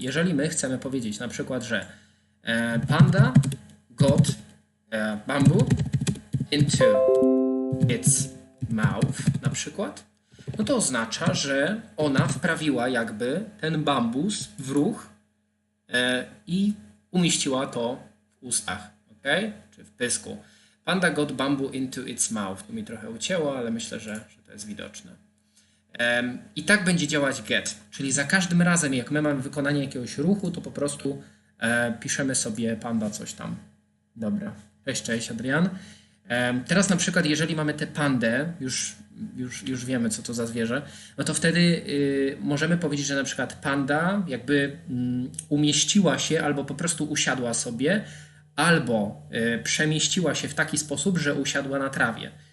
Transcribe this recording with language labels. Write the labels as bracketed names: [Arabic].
[Polish] Jeżeli my chcemy powiedzieć na przykład, że [English] panda got bamboo into its mouth [Polish] na przykład, no to oznacza, że ona wprawiła jakby ten bambus w ruch i umieściła to w ustach, ok? Czy w pysku. [English] Panda got bamboo into its mouth. [Polish] Tu mi trochę ucięło, ale myślę, że to jest widoczne. I tak będzie działać get, czyli za każdym razem, jak my mamy wykonanie jakiegoś ruchu, to po prostu piszemy sobie panda coś tam. Dobra. Cześć, Adrian. Teraz na przykład, jeżeli mamy tę pandę, już wiemy, co to za zwierzę, no to wtedy możemy powiedzieć, że na przykład panda jakby umieściła się albo po prostu usiadła sobie, albo przemieściła się w taki sposób, że usiadła na trawie.